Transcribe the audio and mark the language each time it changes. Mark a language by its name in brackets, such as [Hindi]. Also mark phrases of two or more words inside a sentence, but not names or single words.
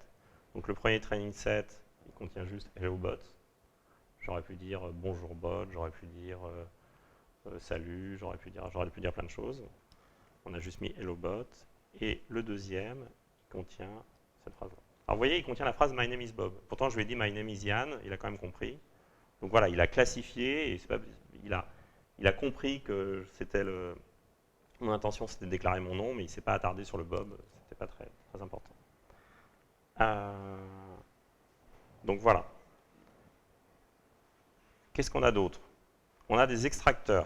[French] Donc le premier [English] training set, [French] il contient juste [English] hello bot. [French] J'aurais pu dire bonjour bot, j'aurais pu dire salut, j'aurais pu dire plein de choses. On a juste mis [English] hello bot. [French] Et le deuxième, il contient cette phrase-là. Alors vous voyez, il contient la phrase [English] my name is Bob. [French] Pourtant, je lui ai dit [English] my name is Yann, [French] il a quand même compris. Donc voilà, il a classifié, et il a compris que mon intention c'était de déclarer mon nom, mais il ne s'est pas attardé sur le Bob, c'était pas très, très important. Donc voilà. Qu'est-ce qu'on a d'autre? On a des extracteurs.